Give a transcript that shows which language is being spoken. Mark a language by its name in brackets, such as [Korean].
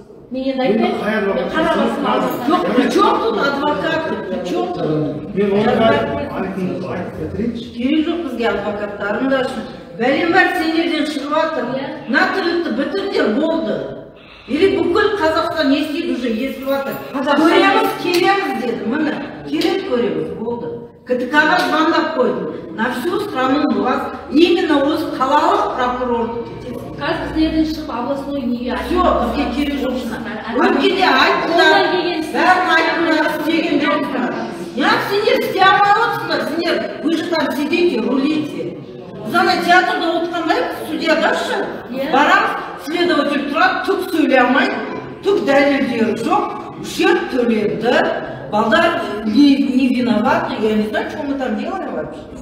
[Kazakh] Мен енді айтпаймын, мен қарабасым алдым. [Russian] Жоқ, причем тут адвокаты, причем тут. [Kazakh] Мен оны айтып кетірейінші. Керек жоқ бізге адвокаттарында үшін. Бәлем бар сендерден шығып жатыр. Мына тірлікті бітіріңдер болды. Или бүкіл Қазақстан естиді уже естіп жатыр. Көреміз, келеміз деді, міне, келіп көреміз, болды. КТК-ға звондап қойдым. На всю страну вас именно осы қалалық прокурорды кетеді. Қазір сіздерден шығып областной неге Все, бізге керек жоқ шына. Өткенде айттыңдар, бәрін айттыңдар, істеген жоқсыңдар. Я сендер істей алмай отырсыңдар, сендер вы же там сидите, рулите. Біз ана театрда отырғандай, судьядашы, барамыз, следователь тұрады, түк сөйлей алмайды, түк дәлелдері жоқ, ущерб төледі. [Russian] Балдар не виноваты, я не знаю, что мы там делаем вообще.